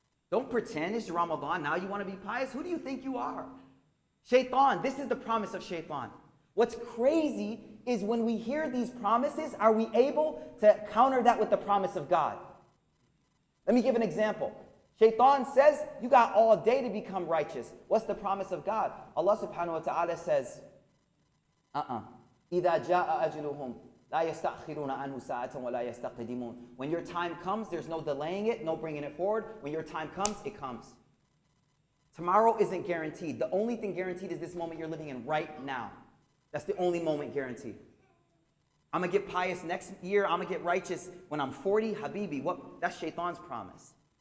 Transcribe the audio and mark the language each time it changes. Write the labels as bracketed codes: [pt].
[en] Don't pretend it's Ramadan. Now you want to be pious. Who do you think you are? Shaitan. This is the promise of shaitan. What's crazy is when we hear these promises, are we able to counter that with the promise of God? Let me give an example. Shaitan says, you got all day to become righteous. What's the promise of God? [ar] Allah subhanahu wa ta'ala says, إِذَا جَاءَ أَجْلُهُمْ لَا يَسْتَأْخِرُونَ عَنْهُ سَاعَةً وَلَا يَسْتَقْدِمُونَ. [en] When your time comes, there's no delaying it, no bringing it forward. When your time comes, it comes. Tomorrow isn't guaranteed. The only thing guaranteed is this moment you're living in right now. That's the only moment guaranteed. I'm going to get pious next year. I'm going to get righteous when I'm 40. Habibi, that's shaitan's promise.